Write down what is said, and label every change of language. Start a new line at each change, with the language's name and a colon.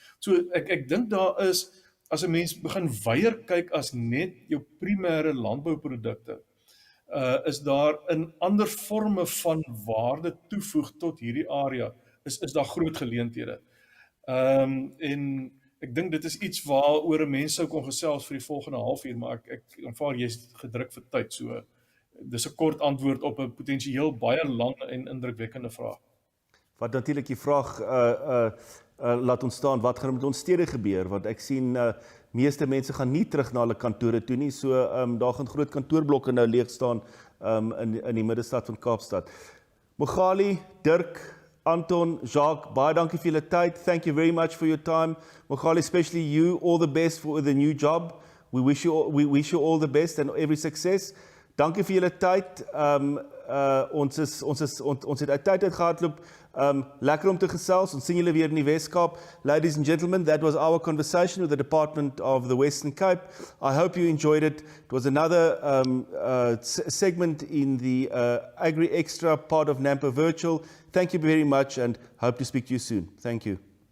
Afrikaans: So ek dink daar is, as 'n mens begin weier kyk as net jou primêre landbouprodukte, is daar in ander forme van waarde toevoeg tot hierdie area, is daar groot geleenthede. En ek dink dit is iets waaroor 'n mens sou kon gesels vir die volgende halfuur, maar ek aanvaar jy's gedruk vir tyd, so dis 'n kort antwoord op 'n potensieel baie lang en indrukwekkende vraag. Wat natuurlik die vraag laat ontstaan, wat gaan met ons stede gebeur? Want ek sien meeste mense gaan nie terug na hulle kantore toe nie, so daar gaan groot kantoorblokke nou leeg staan in die middestad van Kaapstad. Mogali, Dirk, Anton, Jacques, baie dankie vir julle tyd.
English: Thank you very much for your time. Mogali, especially you, all the best for the new job. We wish you all the best and every success.
Afrikaans: Dankie vir julle tyd. Ons het uit tyd gehardloop. Lekker om te gesels. Ons sien julle weer in die Weskaap.
English: Ladies and gentlemen, that was our conversation with the Department of the Western Cape. I hope you enjoyed it. It was another segment in the Agri Extra part of NAMPO Virtual. Thank you very much and hope to speak to you soon. Thank you.